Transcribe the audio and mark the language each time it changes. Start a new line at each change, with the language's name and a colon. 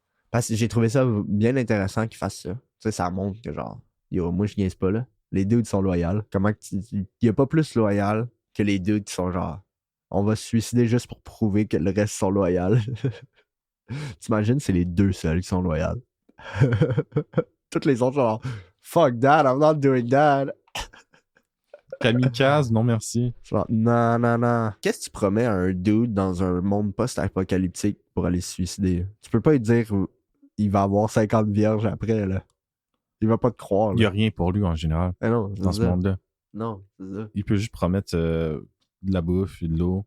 French: Parce que j'ai trouvé ça bien intéressant qu'ils fassent ça. Tu sais, ça montre que genre, yo, moi je niaise pas là. Les dudes sont loyaux. Comment que il y a pas plus loyal que les dudes qui sont genre, on va se suicider juste pour prouver que le reste sont loyaux. T'imagines, c'est les deux seuls qui sont loyaux. Toutes les autres genre,
English: fuck that, I'm not doing that.
French: Kamikaze, non merci. Genre, non, non, non. Qu'est-ce que tu promets à un dude dans un monde post-apocalyptique pour aller se suicider? Tu peux pas lui dire il va avoir 50 vierges après, là. Il va pas te croire, Il n'y a là. rien pour lui en général Eh non, dans ce monde-là. Non, c'est ça. Il peut juste promettre de la bouffe et de l'eau.